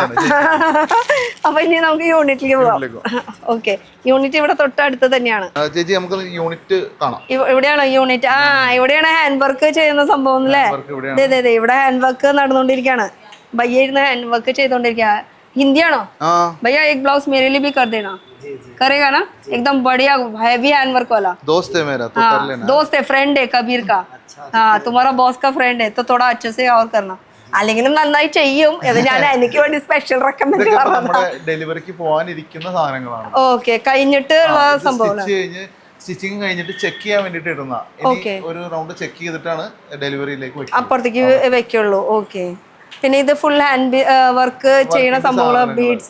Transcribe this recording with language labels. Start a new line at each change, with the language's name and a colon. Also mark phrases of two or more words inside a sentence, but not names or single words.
Malayalam: അപ്പൊ ഇനി നമുക്ക് യൂണിറ്റിലേക്ക് പോവാം. ഓക്കെ, യൂണിറ്റ് ഇവിടെ തൊട്ടടുത്ത് തന്നെയാണ്. ചേച്ചി നമുക്ക് യൂണിറ്റ് കാണാം. ഇവിടെയാണോ യൂണിറ്റ്? ഇവിടെയാണ്
English: hand work
Malayalam: ചെയ്യുന്ന സംഭവം അല്ലേ. അതെ, ഇവിടെ
English: hand work
Malayalam: നടന്നുകൊണ്ടിരിക്കുകയാണ്. ഭയ്യ ഇരുന്ന്
English: hand work
Malayalam: ചെയ്തോണ്ടിരിക്കുക.
Hindi: हिंदीयानो भैया एक ब्लाउज मेरे लिए भी कर देना. करेगा ना? एकदम बढ़िया
English: heavy hand work
Hindi: वाला. दोस्त है मेरा तो कर लेना. दोस्त है, फ्रेंड है कबीर का. हाँ, तुम्हारा बॉस का फ्रेंड है तो थोड़ा अच्छे से और करना.
Malayalam: അല്ലെങ്കിലും നന്നായി ചെയ്യും. ഇത് ഞാൻ എനിക്ക് വേണ്ടി
English: special recommend
Malayalam: ഡെലിവറിക്ക് പോകാനിരിക്കുന്ന സാധനങ്ങളാണ്. ഓക്കെ, കഴിഞ്ഞിട്ടുള്ള സംഭവം സ്റ്റിച്ചിങ് കഴിഞ്ഞിട്ട് ചെക്ക് ചെയ്യാൻ വേണ്ടിട്ട് ഇടുന്ന. ഒരു
English: round check
Malayalam: ചെയ്തിട്ടാണ് ഡെലിവറിയിലേക്ക് അപ്പുറത്തേക്ക് വെക്കുള്ളൂ. ഓക്കെ, പിന്നെ ഇത്
English: full hand work
Malayalam: ചെയ്യണ സംഭവങ്ങള്, ബീഡ്സ്.